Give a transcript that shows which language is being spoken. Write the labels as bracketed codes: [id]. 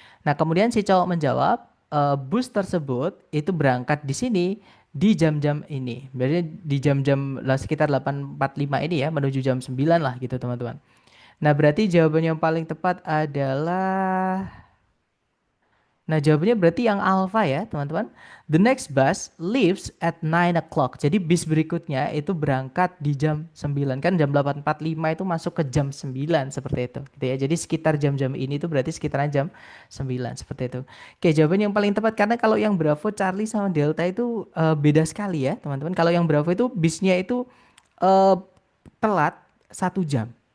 [id] Nah, kemudian si cowok menjawab, bus tersebut itu berangkat di sini di jam-jam ini. Berarti di jam-jam sekitar 8.45 ini ya, menuju jam 9 lah gitu teman-teman. Nah, berarti jawabannya yang paling tepat adalah Nah, jawabannya berarti yang alpha ya, teman-teman. [en] The next bus leaves at 9 o'clock. [id] Jadi bis berikutnya itu berangkat di jam 9. Kan jam 8.45 itu masuk ke jam 9 seperti itu. Gitu ya. Jadi sekitar jam-jam ini itu berarti sekitaran jam 9 seperti itu. Oke, jawaban yang paling tepat karena kalau yang Bravo, Charlie sama Delta itu beda sekali ya, teman-teman. Kalau yang Bravo itu bisnya itu eh, telat 1 jam.